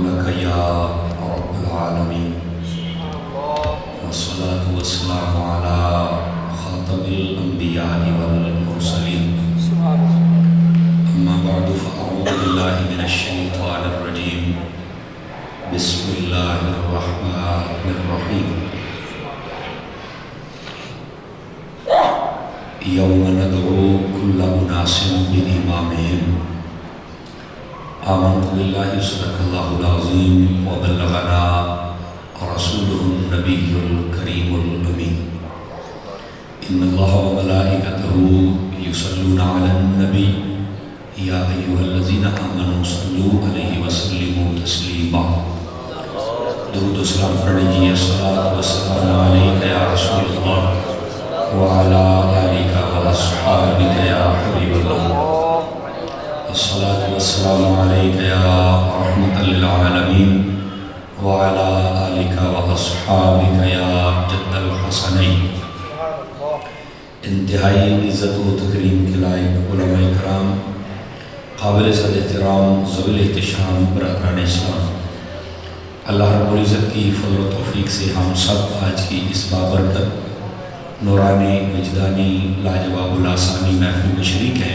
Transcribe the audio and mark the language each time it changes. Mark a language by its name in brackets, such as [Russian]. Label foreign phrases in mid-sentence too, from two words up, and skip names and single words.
[Arabic] يا رب العالمين والصلاة والسلام على خاتم الأنبياء والمرسلين أما بعد فأعوذ بالله من الشيطان الرجيم بسم الله الرحمن الرحيم يوم ندعو كل أناس بإمامهم آمنت بالله صدق الله العظيم وبلغنا رسوله النبي الكريم الأمين إن الله وملائكته يصلون على النبي يا أيها الذين آمنوا صلوا عليه وسلموا تسليما. [Urdu] درود و سلام پڑھیے. [Arabic] الصلاة والسلام عليك يا رسول الله وعلى آلك وأصحابك يا حبيب الله. الصلاة والسلام عليك يا رحمة للعالمين وعلى آلك وأصحابك يا جد الحسنين. [Urdu] انتہائی عزت و تکریم کے لائق علمائے کرام، قابل احترام، ذو الاحتشام برادران اسلام، اللہ رب العزت کی فضل و توفیق سے ہم سب آج کی اس بابرکت نورانی وجدانی لاجواب الآسانی محفل میں شریک ہیں.